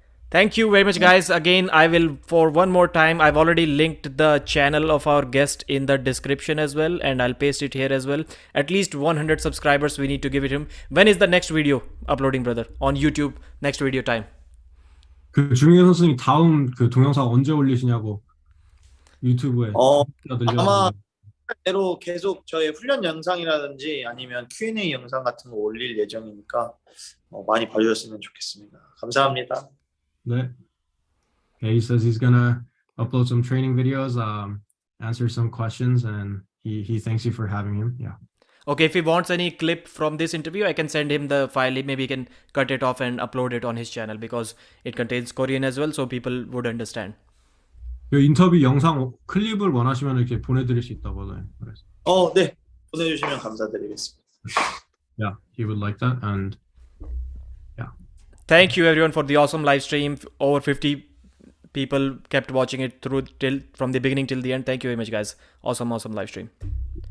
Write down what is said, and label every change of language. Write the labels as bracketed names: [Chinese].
[English] Thank you very much, guys. Again, I will, for one more time, I've already linked the channel of our guest in the description as well, and I'll paste it here as well. At least 100 subscribers we need to give it him. When is the next video uploading, brother? On YouTube, next video time. [Korean] 그 주민규 선수님 다음 그 동영상 언제 올리시냐고 유튜브에. 아마 대로 계속 저의 훈련 영상이라든지 아니면 Q&A 영상 같은 거 올릴 예정이니까 많이 봐주셨으면 좋겠습니다. 감사합니다. 네. [English] Okay, he says he's gonna upload some training videos, answer some questions, and he thanks you for having him. Yeah. Okay, if he wants any clip from this interview, I can send him the file. Maybe he can cut it off and upload it on his channel because it contains Korean as well, so people would understand. [Korean] 그 인터뷰 영상 클립을 원하시면 이렇게 보내드릴 수 있다고 하네요. 네. 보내주시면 감사드리겠습니다. [English] Yeah, he would like that, and yeah. Thank you everyone for the awesome live stream. Over 50 people kept watching it through till from the beginning till the end. Thank you very much, guys. Awesome live stream.